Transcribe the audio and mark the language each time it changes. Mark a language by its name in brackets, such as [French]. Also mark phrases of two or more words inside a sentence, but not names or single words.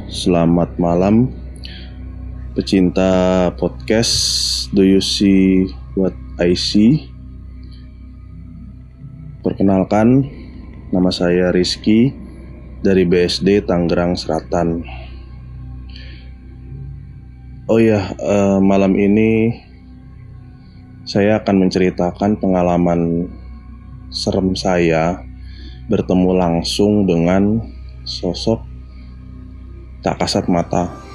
[Indonesian] Selamat malam pecinta podcast Do You See What I See. Perkenalkan, nama saya Rizky dari BSD Tangerang Selatan. Malam ini saya akan menceritakan pengalaman serem saya bertemu langsung dengan sosok tak kasat mata.